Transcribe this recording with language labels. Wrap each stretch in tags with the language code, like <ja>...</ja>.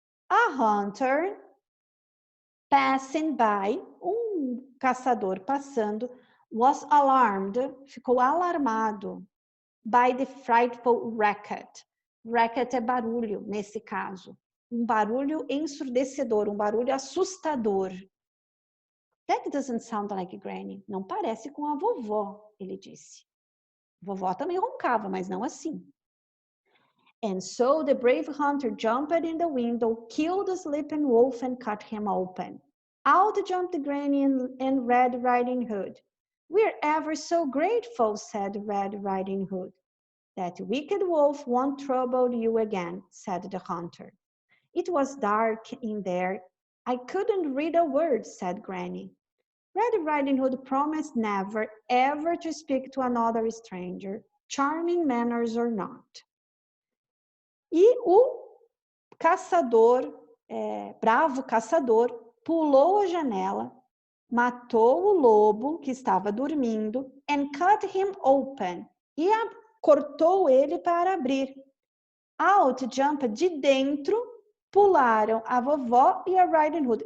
<en>A hunter passing by,</en> <pt>caçador passando,</pt> <en>was alarmed,</en> <pt>ficou alarmado</pt> <en>by the frightful racket.</en> <pt>Racket é barulho, nesse caso. Barulho ensurdecedor, barulho assustador.</pt> <en>That doesn't sound like Granny.</en> <pt>Não parece com a vovó, ele disse. Vovó também roncava, mas não assim.</pt> <en>And so the brave hunter jumped in the window, killed the sleeping wolf and cut him open. Out jumped Granny and Red Riding Hood. We're ever so grateful, said Red Riding Hood. That wicked wolf won't trouble you again, said the hunter. It was dark in there. I couldn't read a word, said Granny. Red Riding Hood promised never, ever to speak to another stranger, charming manners or not.</en> <pt>E o caçador, bravo caçador, pulou a janela, matou o lobo que estava dormindo</pt> <en>and cut him open.</en> <pt>E cortou ele para abrir.</pt> <en>Out jump,</en> <pt>de dentro, pularam a vovó e a Riding Hood.</pt>